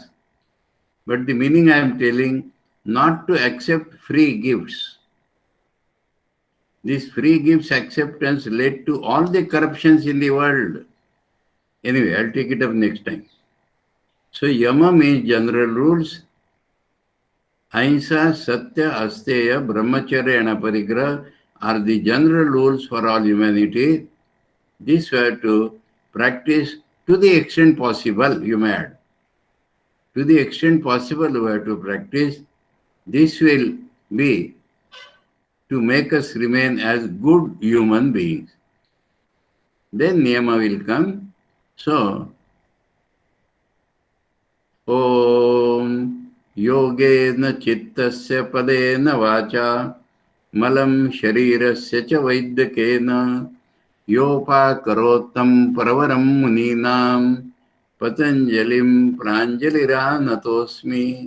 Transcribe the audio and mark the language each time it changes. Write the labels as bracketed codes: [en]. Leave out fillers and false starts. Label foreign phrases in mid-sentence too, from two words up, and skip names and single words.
[en] But the meaning I am telling, not to accept free gifts. This free gifts acceptance led to all the corruptions in the world. Anyway, I'll take it up next time. So yama means general rules. Ahimsa, [sa] satya, asteya, brahmacharya [en] and aparigraha are the general rules for all humanity. This we have to practice to the extent possible, you may add. To the extent possible, we have to practice. This will be to make us remain as good human beings. Then niyama will come. So, [sa] Om Yogena Chittasya Padena Vacha Malam Sharirasya Cha Vaidyakena Yopakarottam Paravaram Muninam Patanjalim Pranjaliranatosmi.